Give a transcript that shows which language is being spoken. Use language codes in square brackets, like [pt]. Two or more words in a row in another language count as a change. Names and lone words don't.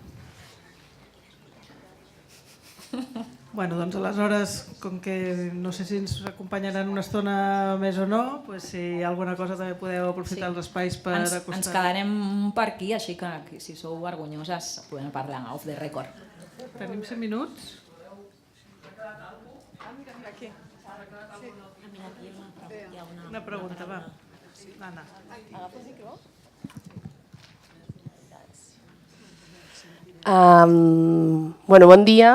[ca] Bueno, doncs aleshores, com que no sé si ens acompanyaran una estona més o no, si hi ha alguna cosa també podeu aprofitar els espais per acostar. Ens quedarem per aquí, així que si sou vergonyoses podem parlar [en] off the record. [ca] Tenim 5 minuts? Una pregunta, va. Anna. Bon dia.